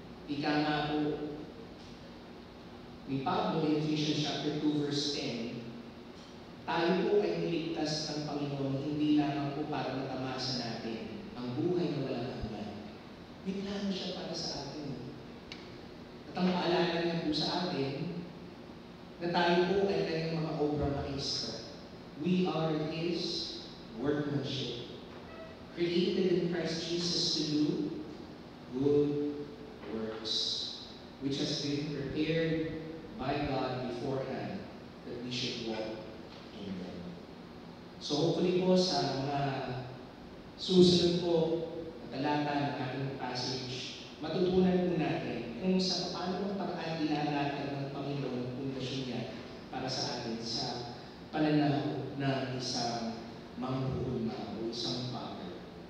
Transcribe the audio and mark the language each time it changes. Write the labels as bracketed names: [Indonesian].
[Filipino] Ika nga po ni Pablo [English] in Ephesians chapter 2 verse 10, [Filipino] tayo po ay niligtas ng Panginoon hindi lamang po para matamasa natin ang buhay na walang hanggan. May plano siya para sa atin. At ang paalala niya po sa atin na tayo po ay kanyang mga obra maestra. [English] We are His workmanship, created in Christ Jesus to do good works, which has been prepared by God beforehand that we should walk in them. [Filipino] So hopefully po sa mga susunod po na talata ng ating passage, matutunan po natin kung sa paano paraan ilalatan ng Panginoon ang pundasyon niya para sa atin sa pananaw ng isang manghuhulma o isang potter.